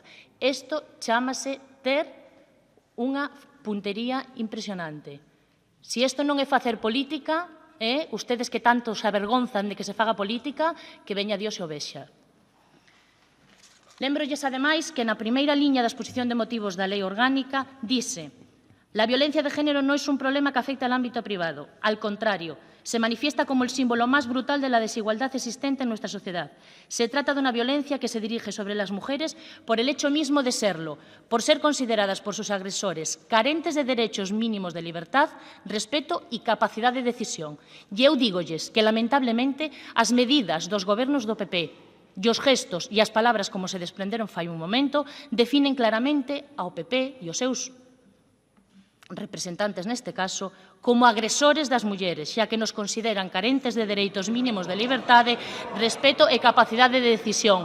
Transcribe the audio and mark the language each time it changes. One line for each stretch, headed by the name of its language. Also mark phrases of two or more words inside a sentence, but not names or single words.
Galician: Isto chámase ter unha puntería impresionante. Se isto non é facer política, ustedes que tanto se avergonzan de que se faga política, que veña Dios e o vexa. Lembrolles, ademais, que na primeira liña da exposición de motivos da Lei Orgánica dice:
Spanish: la violencia de género no es un problema que afecta al ámbito privado. Al contrario, se manifiesta como el símbolo más brutal de la desigualdad existente en nuestra sociedad. Se trata de una violencia que se dirige sobre las mujeres por el hecho mismo de serlo, por ser consideradas por sus agresores carentes de derechos mínimos de libertad, respeto y capacidad de decisión.
Galician: E eu dígolles que, lamentablemente, as medidas dos gobernos do PP e os gestos e as palabras como se desprenderon fai un momento definen claramente ao PP e os seus representantes neste caso como agresores das mulleres, xa que nos consideran carentes de dereitos mínimos de liberdade, respeto e capacidade de decisión.